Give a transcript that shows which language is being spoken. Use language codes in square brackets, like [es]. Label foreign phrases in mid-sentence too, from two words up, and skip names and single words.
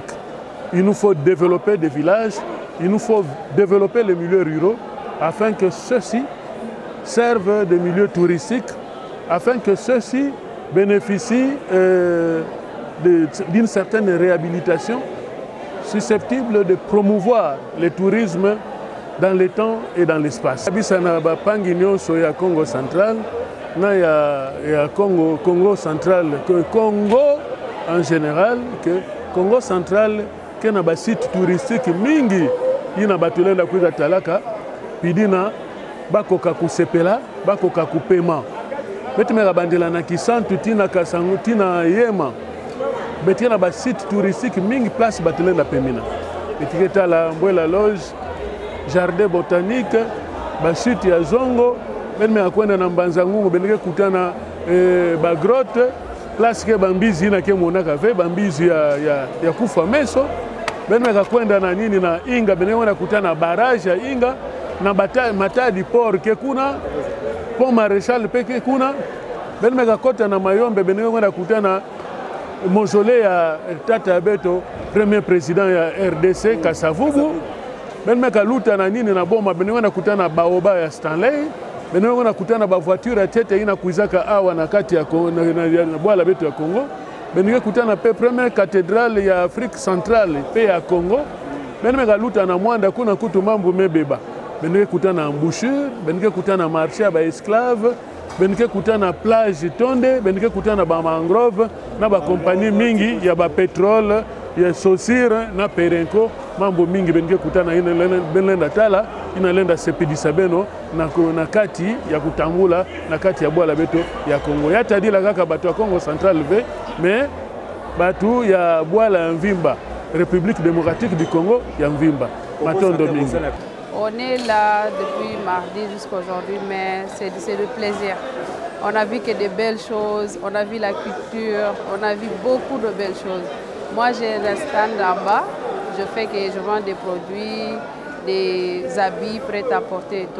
[fr] Il nous faut développer des villages, il nous faut développer les milieux ruraux afin que ceux-ci servent de milieux touristiques, afin que ceux-ci bénéficient d'une certaine réhabilitation susceptible de promouvoir le tourisme dans le temps et dans l'espace. [ktu] Bisana bapangi nyonso ya Congo central na ya Congo central que Congo [fr] en général [ktu] que Congo central que na ba [fr] site touristique [ktu] mingi ina batulenda kuiza talaka pidina bakoka kusepela bakoka kupema betimela bandela na kisantu tina kasangu tina yema betina ba [fr] site touristique [ktu] mingi place batulenda pemina etiketa la mbwela loge [fr] jardin botanique, [ktu] chute ya zongo, benme akwenda na mbanza ngungu beneke kutana ba grotte, place ke bambizi na ke monaka ve bambizi ya kufa meso, benme akwenda na nini na Inga beneke na kutana barrage ya Inga na matadi port ke kuna pont maréchal peke kuna, benme akota na Mayombe beneke na kutana mausolée ya Tata Beto, [fr] premier président [ktu] ya RDC Kasavubu. Benmeka luta na nini na boma benwe na kutana baoba ya Stanley benwe na kutana ba voiture tete ina kuizaka awa na kati ya na bwala betu ya Congo benwe kutana pe [fr] première cathédrale [ktu] ya Afrique centrale pe ya Congo benwe luta na mwanda kuna kutu mambo mebeba benwe kutana embouchure benwe kutana marché ba esclave benwe kutana plage tonde benwe kutana ba mangrove na ba compagnie mingi ya ba pétrole ya Sosir na Perenco mambo mingi benike kutana ina benlenda tala ina lenda sepidisa beno na kati ya kutambula na kati ya bwala beto ya Congo yata dila kaka bato ya Congo central ve mais batu ya bwala ya Mvimba République démocratique du Congo ya Mvimba matondo mingi. [fr] On est là depuis mardi jusqu'à aujourd'hui, mais c'est de plaisir. On a vu que de belles choses, on a vu la culture, on a vu beaucoup de belles choses. Moi, j'ai un stand en bas, je vends des produits, des habits prêts à porter et tout.